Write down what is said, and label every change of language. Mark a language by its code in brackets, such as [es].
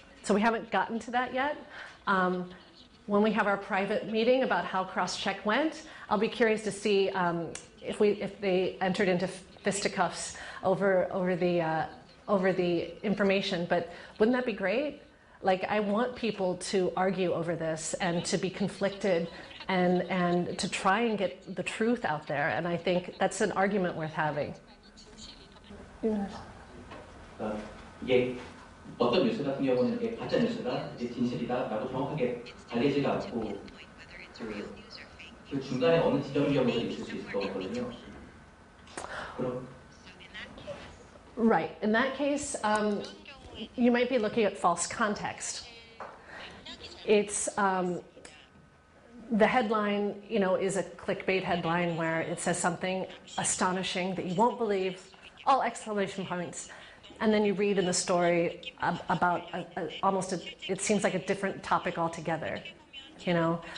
[en] So we haven't gotten to that yet. When we have our private meeting about how cross-check went, I'll be curious to see if they entered into fisticuffs over the information. But wouldn't that be great? Like, I want people to argue over this and to be conflicted and to try and get the truth out there. And I think that's an argument worth having. [ko] 이게 어떤 뉴스 같은 경우는 이게 가짜 뉴스다, 이게 진실이다라고 정확하게 알려지가 않고 그 중간에 어느 지점인 경우도 있을 수 있을 거거든요. 그럼 [en] Right. In that case, you might be looking at false context. It's the headline, you know, is a clickbait headline where it says something astonishing that you won't believe, all exclamation points, and then you read in the story about it seems like a different topic altogether, you know.